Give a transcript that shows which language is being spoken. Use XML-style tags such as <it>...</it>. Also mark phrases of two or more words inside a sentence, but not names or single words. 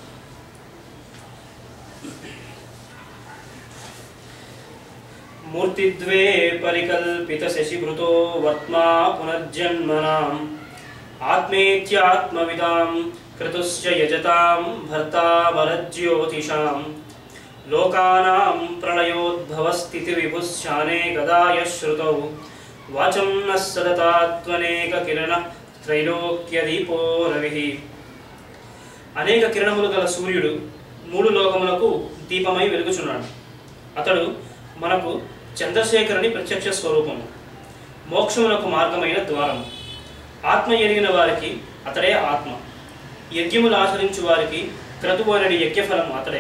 <sa>मूर्तिद्वे परिकल्पित शशिभृतो वर्त्मा पुनर्जन्मनाम् आत्मेत्यात्मविदां क्रतुश्च यजतां भर्ता वरज्योतिषां लोकानां प्रलयोद्भवस्थितिविभुश्चाने गदाय श्रुतौ वाचं नः सदतात्वनेककिरणः त्रैलोक्यदीपो रविः।</sa> <te>అనేక కిరణములు గల సూర్యుడు మూడు లోకములకు దీపమై వెలుగుచున్నాడు. అతడు మనకు చంద్రశేఖరుని ప్రత్యక్ష స్వరూపము, మోక్షమునకు మార్గమైన ద్వారము. ఆత్మ ఎరిగిన వారికి అతడే ఆత్మ. యజ్ఞములు ఆచరించు వారికి క్రతువనడి యజ్ఞఫలం అతడే.</te>